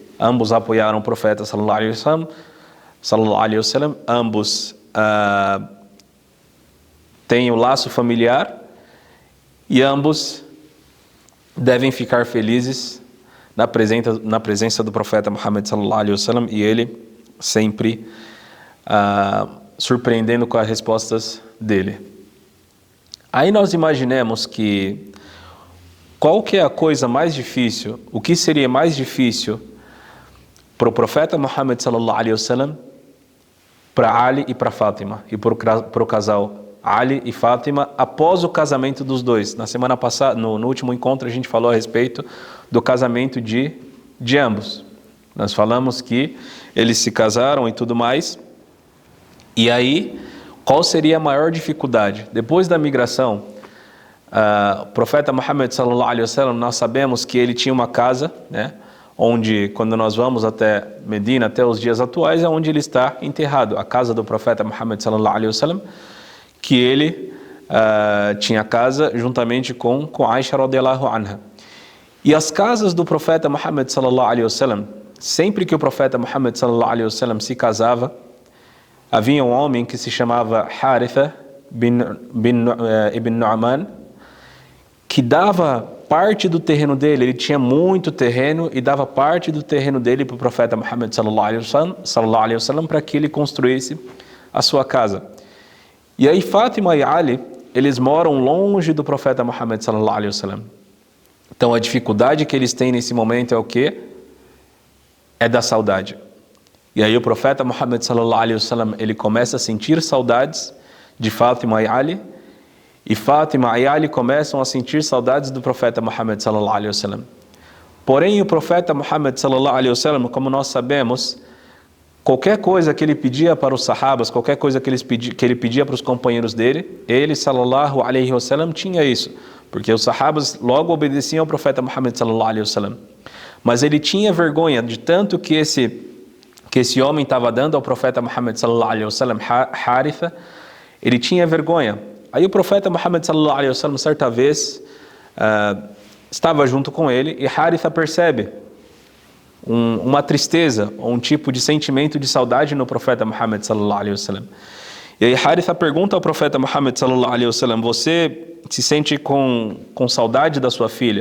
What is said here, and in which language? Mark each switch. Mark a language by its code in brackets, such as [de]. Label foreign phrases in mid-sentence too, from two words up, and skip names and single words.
[pt] Ambos apoiaram o profeta [ar] صلى الله عليه وسلم, [pt] ambos têm o laço familiar, e ambos devem ficar felizes na presença do profeta Muhammad [ar] صلى الله عليه وسلم, [pt] e ele sempre surpreendendo com as respostas dele. Aí nós imaginemos que qual que é a coisa mais difícil, o que seria mais difícil para o profeta Muhammad [ar] صلى الله عليه وسلم, [pt] para Ali e para Fátima, e para o casal Ali e Fátima após o casamento dos dois. Na semana passada, no último encontro, a gente falou a respeito do casamento de ambos. Nós falamos que eles se casaram e tudo mais. E aí, qual seria a maior dificuldade? Depois da migração, o profeta Muhammad [ar] صلى الله عليه وسلم, [pt] nós sabemos que ele tinha uma casa, né, onde, quando nós vamos até Medina, até os dias atuais, é onde ele está enterrado, a casa do profeta Muhammad [ar] صلى الله عليه وسلم, [pt] que ele tinha casa juntamente com Aisha [ar] رضي الله عنها. [pt] E as casas do profeta Muhammad [ar] صلى الله عليه وسلم, [pt] sempre que o profeta Muhammad [ar] صلى الله عليه وسلم [pt] se casava, havia um homem que se chamava Haritha ibn Nu'man, que dava parte do terreno dele, ele tinha muito terreno e dava parte do terreno dele para o profeta Muhammad [ar] صلى الله عليه وسلم [pt] para que ele construísse a sua casa. E aí Fátima e Ali, eles moram longe do profeta Muhammad [ar] صلى الله عليه وسلم. [pt] Então a dificuldade que eles têm nesse momento é o quê? É da saudade. E aí o profeta Muhammad [ar] صلى الله عليه وسلم, [pt] ele começa a sentir saudades de Fátima e Ali, e Fátima e Ali começam a sentir saudades do profeta Muhammad [ar] صلى الله عليه وسلم. [pt] Porém o profeta Muhammad [ar] صلى الله عليه وسلم, [pt] como nós sabemos, qualquer coisa que ele pedia para os sahabas, qualquer coisa que ele pedia para os companheiros dele, ele [ar] صلى الله عليه وسلم [pt] tinha isso, porque os sahabas logo obedeciam ao profeta Muhammad [ar] صلى الله عليه وسلم. [pt] Mas ele tinha vergonha de tanto que esse homem estava dando ao profeta Muhammad [ar] صلى الله عليه وسلم, [pt] Haritha, ele tinha vergonha. Aí o profeta Muhammad [ar] صلى الله عليه وسلم, [pt] certa vez, estava junto com ele, e Haritha percebe uma tristeza, ou um tipo de sentimento de saudade no profeta Muhammad [ar] صلى الله عليه وسلم. [pt] E aí Haritha pergunta ao profeta Muhammad [ar] صلى الله عليه وسلم: [pt] você se sente com saudade da sua filha?